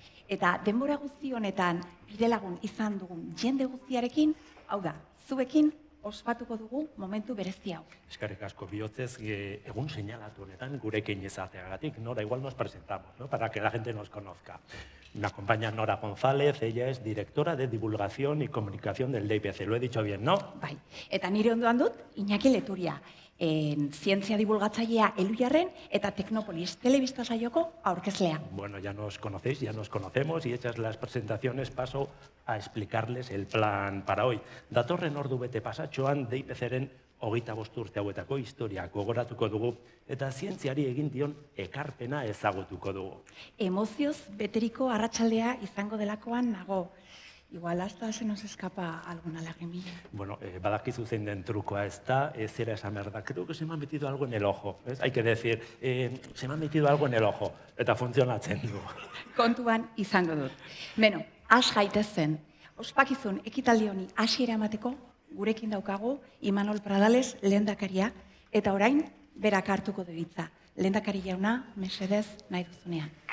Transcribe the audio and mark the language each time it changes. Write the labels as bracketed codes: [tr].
[eu] Eta denbora guzti honetan bidelagun izan dugun jende guztiarekin, hau da, zuekin ospatuko dugu momentu berezi hau. Eskerrik asko bihotzez, egun seinalatu honetan gurekin izateagatik. [es] Nora, igual nos presentamos, ¿no? Para que la gente nos conozca. Me acompaña Nora González, ella es directora de divulgación y comunicación del DIPC. Lo he dicho bien, ¿no? [eu] Bai, eta nire ondoan dut, Iñaki Leturia, zientzia divulgatzailea Elujarren eta Teknopolis telebista saioko aurkezlea. [es] Bueno, ya nos conocéis, ya nos conocemos y hechas las presentaciones paso a explicarles el plan para hoy. [eu] Datorren ordu bete pasatxoan DIPC-ren 25 urte hauetako historia gogoratuko dugu eta zientziari egin dion ekarpena ezagutuko dugu. Emozioz beteriko arratsaldea izango delakoan nago. [es] Igual hasta se nos escapa alguna lagrimilla. [eu] Bueno, badakizu zein den trukoa ez da, zera esan behar da. [es] Creo que se me ha metido algo en el ojo. ¿Ves? Hay que decir, se me ha metido algo en el ojo. [eu] Eta funtzionatzen du. Kontuan izango dut. Beno, has gaitezen. Ospakizun ekitaldi honi hasiera emateko gurekin daukagu Imanol Pradales lehendakaria eta orain berak hartuko du hitza. Lehendakari jauna, mesedez nahi duzunean.